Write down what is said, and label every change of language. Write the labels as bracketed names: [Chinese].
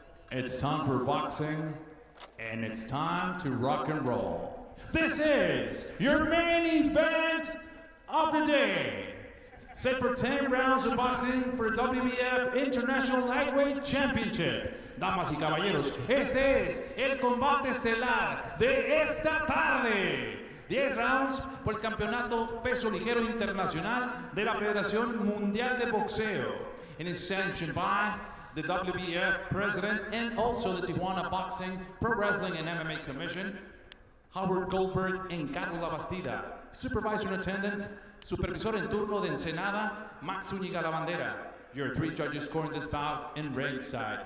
[English] It's time for boxing, and it's time to rock and roll. This is your main event of the day. Set for 10 rounds of boxing for WBF International Lightweight Championship. [Spanish] Damas y caballeros, este es el combate estelar de esta tarde. 10 rounds por el campeonato peso ligero internacional de la Federación Mundial de Boxeo. [English] And it's sanctioned by the WBF president and also the Tijuana Boxing, Pro Wrestling and MMA Commission, Howard Goldberg and Carlos Labastida. Supervisor in attendance, [Spanish] supervisor en turno de Ensenada, Max Zúñiga Lavandera. [English] Your 3 judges scoring this bout in ringside.